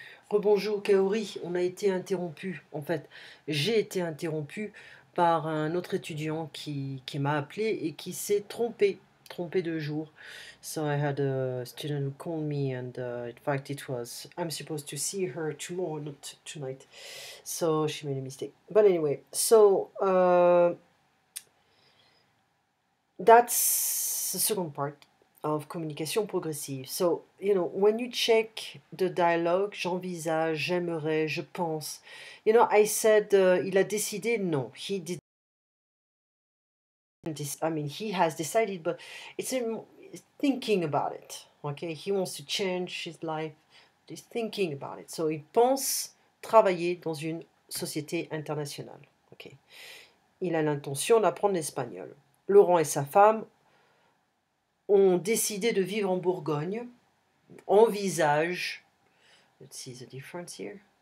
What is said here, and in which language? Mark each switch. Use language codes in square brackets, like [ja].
[fr] Rebonjour Kaori, on a été interrompu. En fait, j'ai été interrompu par un autre étudiant qui m'a appelé et qui s'est trompé de jour. [en] So I had a student who called me and in fact it was I'm supposed to see her tomorrow, not tonight. So she made a mistake. But anyway, so that's the second part of communication progressive. So, when you check the dialogue, [fr] j'envisage, j'aimerais, je pense. [en] I said, [fr] il a décidé, [en] no, he didn't. I mean, he has decided, but it's thinking about it. Okay, he wants to change his life. He's thinking about it. [fr] So, il pense travailler dans une société internationale. Okay. Il a l'intention d'apprendre l'espagnol. Laurent et sa femme ont décidé de vivre en Bourgogne, envisagent, [en] let's see the difference here.